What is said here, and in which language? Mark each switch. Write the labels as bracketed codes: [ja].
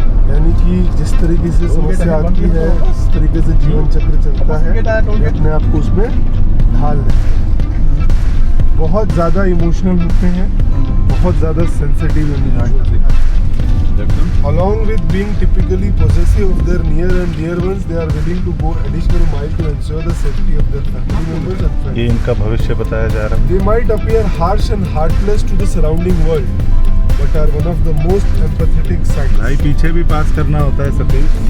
[hi] यानी कि जिस तरीके से समस्या आती है, जिस तरीके से जीवन चक्र चलता है, ये अपने आप को उसमें ढाल देते हैं। बहुत ज़्यादा इमोशनल होते हैं, बहुत ज़्यादा सेंसिटिव होते हैं। [en] Along with being typically possessive of their near and dear ones, they are willing to go additional mile to ensure the safety of their family members and friends. [hi] ये इनका भविष्य बताया जा रहा है। [en] They might appear harsh and heartless to the surrounding world, but are one of the most empathetic sights. [hi] भाई पीछे भी पास करना होता है सतीश।